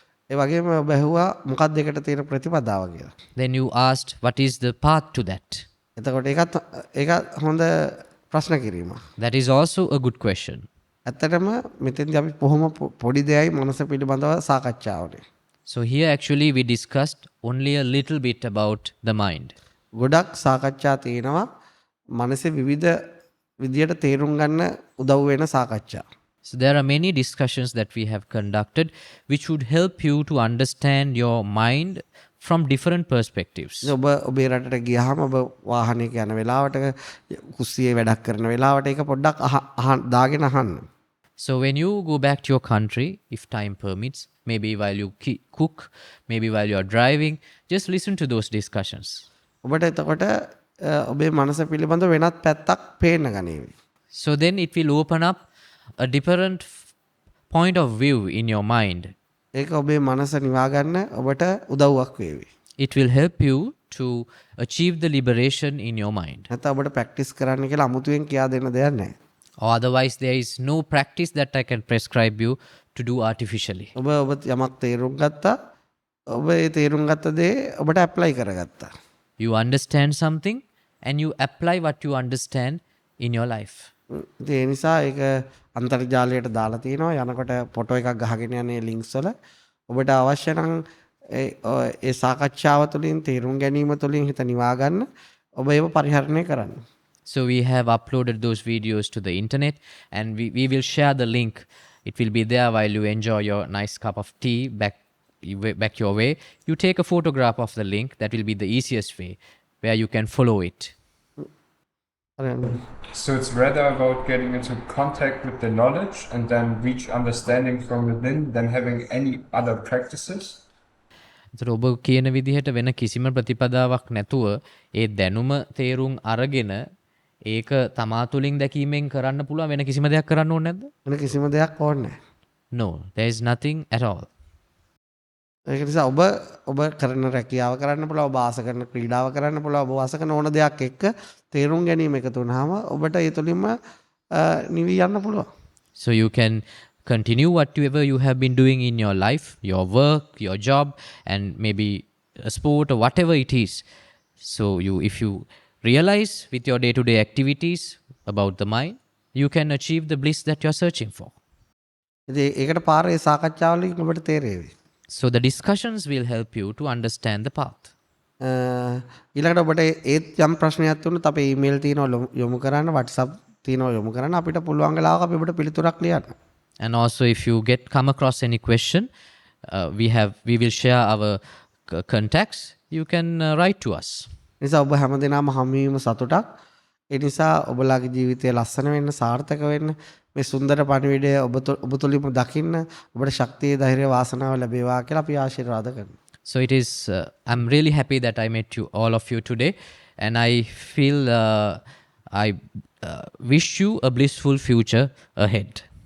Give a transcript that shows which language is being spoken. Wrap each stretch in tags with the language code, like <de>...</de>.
<si>ඒ වගේම ඔබ ඇහුවා මොකක්ද ඒකට තියෙන ප්‍රතිපදාව කියලා.</si> <en>Then you asked what is the path to that.</en> <si>එතකොට ඒක හොඳ ප්‍රශ්න කිරීමක්.</si> <en>That is also a good question.</en> <si>ඇත්තටම මෙතෙන්දී අපි කොහොම පොඩි දෙයයි මනස පිළිබඳව සාකච්ඡා වුණේ.</si> <en>So here actually we discussed only a little bit about the mind.</en> <si>ගොඩක් සාකච්ඡා තියෙනවා මනසේ විවිධ විදියට තේරුම් ගන්න උදව් වෙන සාකච්ඡා.</si> <en>So there are many discussions that we have conducted which would help you to understand your mind from different perspectives.</en> <si>ඔබ ඔබේ රටට ගියාම ඔබ වාහනයක යන වෙලාවට කුස්සියේ වැඩක් කරන වෙලාවට ඒක පොඩ්ඩක් දාගෙන අහන්න.</si> <en>So when you go back to your country, if time permits, maybe while you cook, maybe while you are driving, just listen to those discussions.</en> <si>ඔබට එතකොට ඔබේ මනස පිළිබඳ වෙනත් පැත්තක් පේන්න ගනීවි.</si> <en>So then it will open up a different point of view in your mind.</en> <si>ඒක ඔබේ මනස නිවා ගන්න ඔබට උදව්වක් වේවි.</si> <en>It will help you to achieve the liberation in your mind.</en> <si>නැත්නම් ඔබට ප්‍රැක්ටිස් කරන්න කියලා අමුතුවෙන් කියා දෙන්න දෙයක් නැහැ.</si> <en>Or otherwise there is no practice that I can prescribe you to do artificially.</en> <si>ඔබ යමක් තේරුම් ගත්තා. ඔබ ඒ තේරුම් ගත්ත දේ ඔබට ඇප්ලයි කරගත්තා.</si> <en>You understand something and you apply what you understand in your life.</en> <si>ඒ නිසා ඒක අන්තර්ජාලයට දාලා තියෙනවා. යනකොට ෆොටෝ එකක් ගහගෙන යන්නේ ලින්ක්ස් වල. ඔබට අවශ්‍ය නම් ඒ සාකච්ඡාව තුළින් තේරුම් ගැනීම තුළින් හිත නිවා ගන්න ඔබ ඒව පරිහරණය කරන්න.</si> <en>So we have uploaded those videos to the internet and we will share the link. It will be there while you enjoy your nice cup of tea back your way. You take a photograph of the link. That will be the easiest way where you can follow it. So it's rather about getting into contact with the knowledge and then reach understanding from within than having any other practices.</en> <si>ඒතර ඔබ කියන විදිහට වෙන කිසිම ප්‍රතිපදාවක් නැතුව ඒ දැනුම තේරුම් අරගෙන ඒක තමා තුළින් දැකීමෙන් කරන්න පුළුවන් වෙන කිසිම දෙයක් කරන්න ඕනේ නැද්ද? වෙන කිසිම දෙයක් ඕනේ නැහැ.</si> <en>No, there is nothing at all.</en> <si>ඒක නිසා ඔබ කරන රැකියාව කරන්න පුළුවන්, ඔබ ආස කරන ක්‍රීඩාව කරන්න පුළුවන්, ඔබ ආස කරන ඕන දෙයක් එක්ක තේරුම් ගැනීම එකතු වුණාම ඔබට ඒ තුලින්ම නිවි යන්න පුළුවන්.</si> <en>So you can continue whatever you have been doing in your life, your work, your job, and maybe a sport or whatever it is. So if you realize with your day-to-day activities about the mind, you can achieve the bliss that you're searching for.</en> <si>ඉතින් ඒකට පාර ඒ සාකච්ඡාවලින් ඔබට තේරෙවි.</si> <en>So the discussions will help you to understand the path.</en> <si>ඊළඟට ඔබට ඒත් යම් ප්‍රශ්නයක් තුනත් අපේ ඊමේල් තියෙනවා යොමු කරන්න, WhatsApp තියෙනවා යොමු කරන්න, අපිට පුළුවන් වෙලාවක අපි ඔබට පිළිතුරක් ලියන්න.</si> <en>And also if you come across any question, we will share our contacts. You can write to us.</en> <si>නිසා ඔබ හැමදෙනාම හමුවීම සතුටක්. ඒ නිසා ඔබලාගේ ජීවිතය ලස්සන වෙන්න, සාර්ථක වෙන්න, මේ සුන්දර පණිවිඩය ඔබ තුළින්ම දකින්න ඔබට ශක්තිය, ධෛර්යය, වාසනාව ලැබේවා කියලා අපි ආශිර්වාද කරනවා.</si> <en>So it is I'm really happy that I met you all of you today, and I feel I wish you a blissful future ahead.</en>